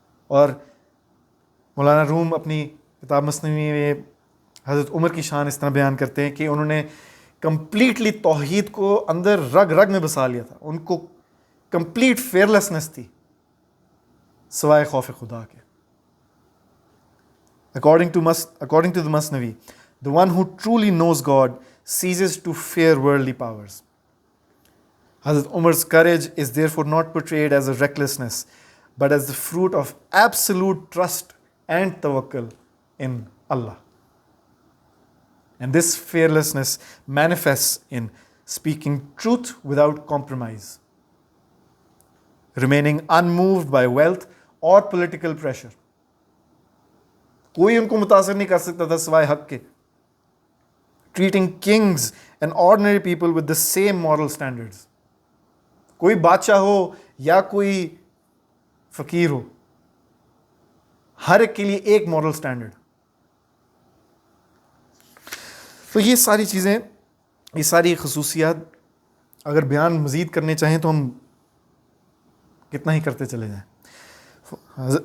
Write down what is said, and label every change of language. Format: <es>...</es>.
<ur>اور مولانا روم اپنی کتاب مثنوی میں حضرت عمر کی شان اس طرح بیان کرتے ہیں کہ انہوں نے کمپلیٹلی توحید کو اندر رگ رگ میں بسا لیا تھا. ان کو کمپلیٹ فیئرلیسنس تھی سوائے خوف خدا کے.</ur> <en>According to the Masnavi, the one who truly knows God ceases to fear worldly powers. Hazrat Umar's courage is therefore not portrayed as a recklessness, but as the fruit of absolute trust and tawakkul in Allah. And this fearlessness manifests in speaking truth without compromise, remaining unmoved by wealth or political pressure.</en> <ur>کوئی ان کو متاثر نہیں کر سکتا تھا سوائے حق کے.</ur> <en>Treating kings and ordinary people with the same moral standards.</en> <ur>کوئی بادشاہ ہو یا کوئی فقیر ہو, ہر ایک کے لیے ایک مورل سٹینڈرڈ. تو یہ ساری چیزیں, یہ ساری خصوصیات اگر بیان مزید کرنے چاہیں تو ہم کتنا ہی کرتے چلے جائیں.</ur>